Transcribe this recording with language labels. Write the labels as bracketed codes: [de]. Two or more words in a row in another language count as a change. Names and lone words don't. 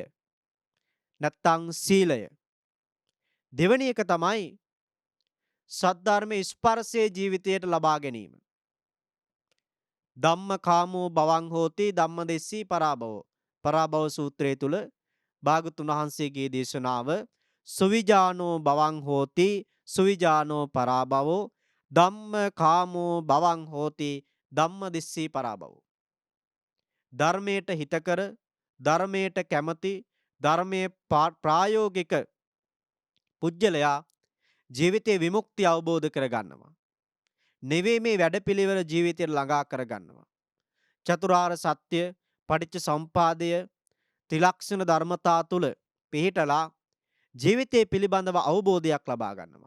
[si] නැත්තං සීලය. දෙවැනි එක තමයි සද්ධර්මයේ ස්පර්ශයේ ජීවිතයට ලබා ගැනීම. [pi] ධම්ම කාමෝ බවං හෝති ධම්මදෙස්සී පරාභවෝ. [si] පරාභව සූත්‍රය තුල භාගතුන් වහන්සේගේ දේශනාව [pi] සුවිජානෝ බවං හෝති සුවිජානෝ පරාභවෝ ධම්ම කාමෝ බවං හෝති ධම්මදෙස්සී පරාභවෝ. [si] ධර්මයට හිතකර ධර්මයට කැමති ධර්මයේ ප්‍රායෝගික පුජ්‍යලයා ජීවිතයේ විමුක්තිය අවබෝධ කරගන්නවා. නෙවෙයි මේ වැඩපිළිවෙල ජීවිතයට ළඟා කරගන්නවා. චතුරාර්ය සත්‍ය, පටිච්ච සමුපාදය, ත්‍රිලක්ෂණ ධර්මතා තුල පිහිටලා ජීවිතය පිළිබඳව අවබෝධයක් ලබා ගන්නවා.